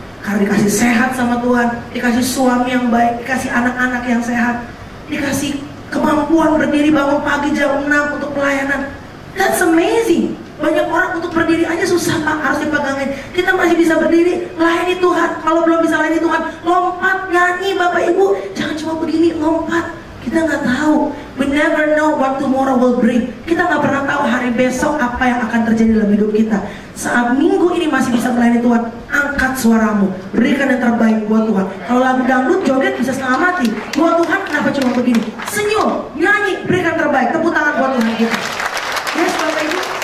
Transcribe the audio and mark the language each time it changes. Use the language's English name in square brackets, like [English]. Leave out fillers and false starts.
[Indonesian] Karena dikasih sehat sama Tuhan, dikasih suami yang baik, dikasih anak-anak yang sehat, dikasih kemampuan berdiri bangun pagi jam 6 untuk pelayanan. [English] That's amazing. [Indonesian] Banyak orang untuk berdiri aja susah Pak, harus dipegangin. Kita masih bisa berdiri, layani Tuhan. Kalau belum bisa layani Tuhan, lompat, nyanyi Bapak Ibu. Jangan cuma berdiri, lompat. Kita nggak tahu. [English] We never know what tomorrow will bring. [Indonesian] Kita nggak pernah tahu hari besok apa yang akan terjadi dalam hidup kita. Saat minggu ini masih bisa melayani Tuhan, angkat suaramu, berikan yang terbaik buat Tuhan. Kalau lagu dangdut joget bisa setengah mati, buat Tuhan kenapa cuma begini? Senyum, nyanyi, berikan yang terbaik, tepuk tangan buat Tuhan kita. Yes, Bapak Ibu.